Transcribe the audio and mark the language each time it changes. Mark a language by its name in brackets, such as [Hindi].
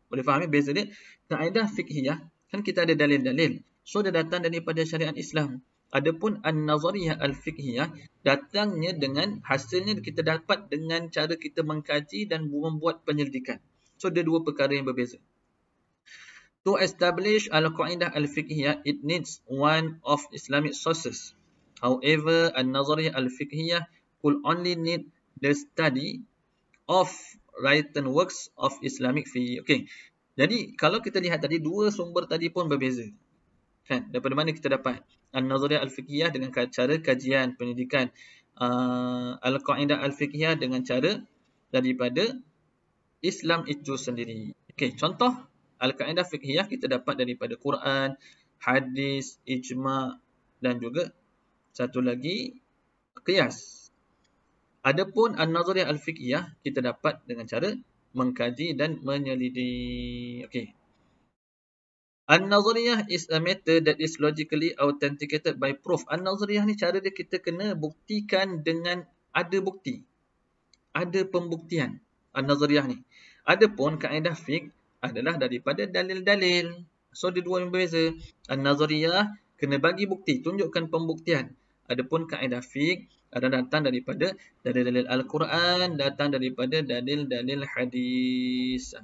[Malay] Boleh faham beza dia? Kaedah fiqhiyah kan kita ada dalil-dalil. So dia datang daripada syariat Islam. Adapun an-nazariyah al-fiqhiyah datangnya dengan hasilnya kita dapat dengan cara kita mengkaji dan membuat penyelidikan. So dia dua perkara yang berbeza. [English] To establish al-qaedah al-fiqhiyah, it needs one of Islamic sources. However, an-nazariyah al-fiqhiyah could only need the study of written works of Islamic fiqh. [Malay] Okay. Jadi, kalau kita lihat tadi, dua sumber tadi pun berbeza. Kan? Daripada mana kita dapat? An-nazariyah al-fiqhiyah dengan cara kajian, pendidikan. Al-qaedah al-fiqhiyah dengan cara daripada Islam itu sendiri. Okay, contoh al-qaedah fiqhiyah kita dapat daripada Quran, hadis, ijma' dan juga satu lagi qiyas. Adapun an-nazariyah al-fiqhiyah kita dapat dengan cara mengkaji dan menyelidik. Okey. [English] An-nazariyah is a method that is logically authenticated by proof. [Malay] An-nazariyah ni cara dia kita kena buktikan dengan ada bukti. Ada pembuktian an-nazariyah ni. Adapun kaedah fiqh adalah daripada dalil-dalil. So dia dua yang berbeza. An-nazariyah kena bagi bukti, tunjukkan pembuktian. Adapun kaedah fiqh adalah datang daripada dalil-dalil Al-Quran, datang daripada dalil-dalil hadis.